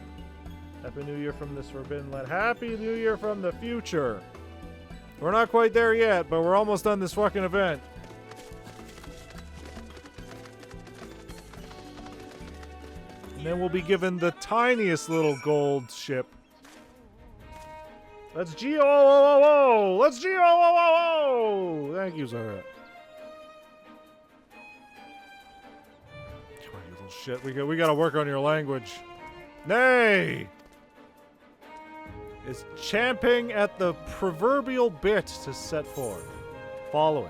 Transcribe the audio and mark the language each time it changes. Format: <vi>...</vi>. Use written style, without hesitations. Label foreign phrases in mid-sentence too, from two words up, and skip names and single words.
<en>Happy New Year from this Forbidden Land. Happy New Year from the future. We're not quite there yet, but we're almost done this fucking event. And then we'll be given the tiniest little gold ship. Let's G-O-O-O-O! Let's G-O-O-O-O! Thank you, Zara. Come on, you little shit. We gotta work on your language. Nay! Is champing at the proverbial bit to set forth. Following.</en>